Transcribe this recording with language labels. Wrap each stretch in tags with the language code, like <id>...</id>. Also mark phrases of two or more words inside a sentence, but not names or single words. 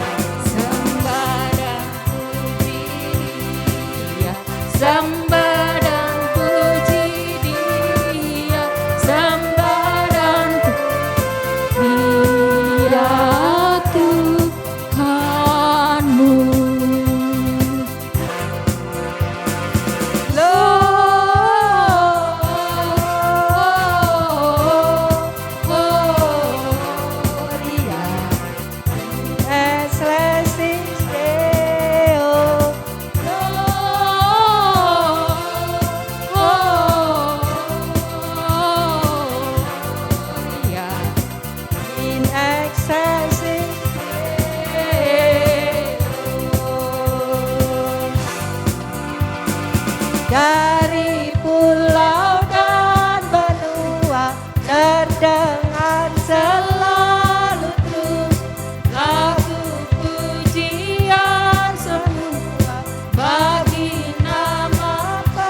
<id>Sembah dan puji Dia. Sembah dan puji Dia. Sembah dan puji Dia Tuhanmu.</id> <la>Gloria excelsis Deo. In excelsis Deo.</la> <id>Dari pulau dan benua terdengar selalu terus lagu pujian semua bagi nama</id>